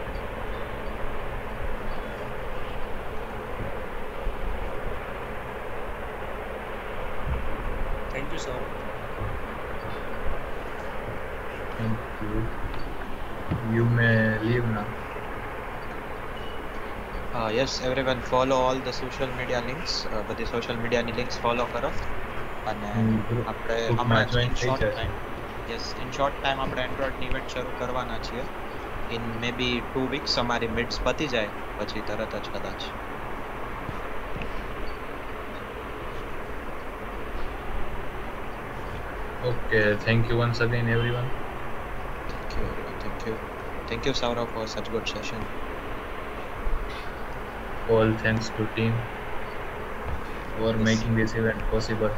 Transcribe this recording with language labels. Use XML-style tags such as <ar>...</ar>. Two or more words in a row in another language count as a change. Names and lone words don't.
<en>Thank you, sir. Thank you. You may leave now. Yes, everyone follow all the social media links.</en> <gu>બધી</gu> <en>social media</en> <gu>ની</gu> <en>links follow</en> <gu>કરો અને આપણે હમણાં</gu> <en>in short time, yes, in short time</en> <gu>આપણે Android ની event શરૂ કરવાના છીએ.</gu> <en>In maybe 2 weeks</en> <gu>અમારી mids પતી જાય પછી તરત જ કદાચ.</gu> <en>Okay, thank you once again everyone. Thank you everyone. Thank you Saurav for such good session. All thanks to team for making this event possible.</en>